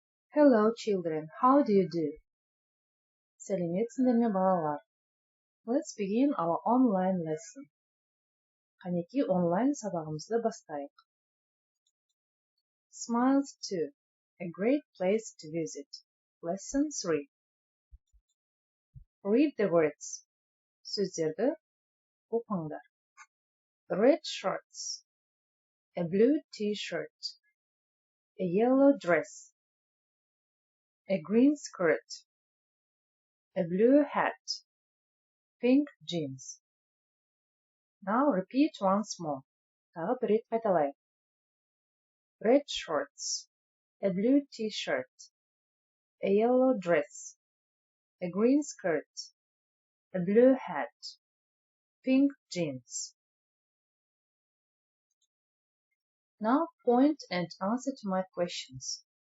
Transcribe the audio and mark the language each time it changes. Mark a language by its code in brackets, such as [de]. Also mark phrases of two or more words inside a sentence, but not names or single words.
[en] Hello children, how do you do? [kk] Сәлеметсіңдер ме балалар? [en] Let's begin our online lesson. [kk] Қанекей онлайн сабағымызды бастайық. [en] Smiles 2. A great place to visit. Lesson 3. Read the words. [kk] Сөздерді оқыңдар. [en] Red shorts. A blue t-shirt. A yellow dress. A green skirt. A blue hat. Pink jeans. Now repeat once more. [kk] Тағы бір рет қайталайық. [en] Red shorts. A blue t-shirt. A yellow dress. A green skirt. A blue hat. Pink jeans. Now point and answer to my questions.